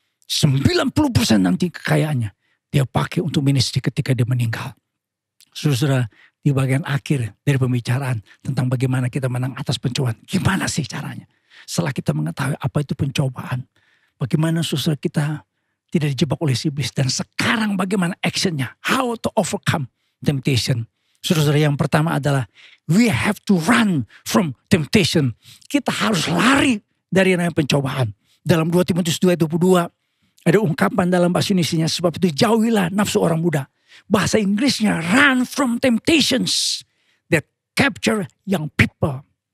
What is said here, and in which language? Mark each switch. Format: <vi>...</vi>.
<id>90% nanti kekayaannya dia pakai untuk ministry ketika dia meninggal. Saudara, di bagian akhir dari pembicaraan tentang bagaimana kita menang atas pencobaan. Gimana sih caranya? Setelah kita mengetahui apa itu pencobaan, bagaimana saudara kita tidak dijebak oleh iblis, dan sekarang bagaimana actionnya?</id> <en>How to overcome temptation.</en> <id>Saudara, yang pertama adalah</id> <en>we have to run from temptation.</en> <id>Kita harus lari dari yang namanya pencobaan. Dalam 2 Timotius 2:22 ada ungkapan dalam bahasa Indonesianya, sebab itu jauhilah nafsu orang muda. Bahasa Inggrisnya</id> <en>run from temptations that capture young people.</en>